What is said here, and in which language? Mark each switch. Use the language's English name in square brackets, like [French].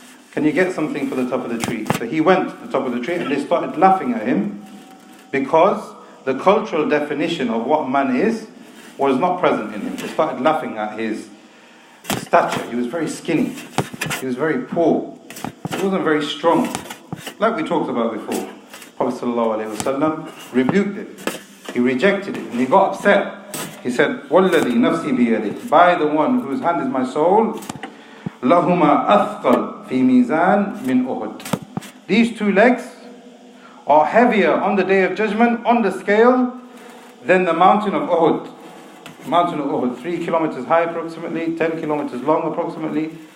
[English] Can you get something from the top of the tree? So he went to the top of the tree, and they started laughing at him, because the cultural definition of what man is was not present in him. They started laughing at his stature. He was very skinny. He was very poor. He wasn't very strong. Like we talked about before. Prophet ﷺ rebuked it. He rejected it and he got upset. He said, [Arabic] وَالَّذِي نَفْسِي بِيَدِهِ. [English] By the one whose hand is my soul, [Arabic] لَهُمَا أَثْقَلْ فِي مِيزَانٍ مِنْ أُحُدٍ. [English] These two legs are heavier on the day of judgment on the scale than the mountain of Uhud. mountain of Uhud, 3 kilometers high approximately, 10 kilometers long approximately.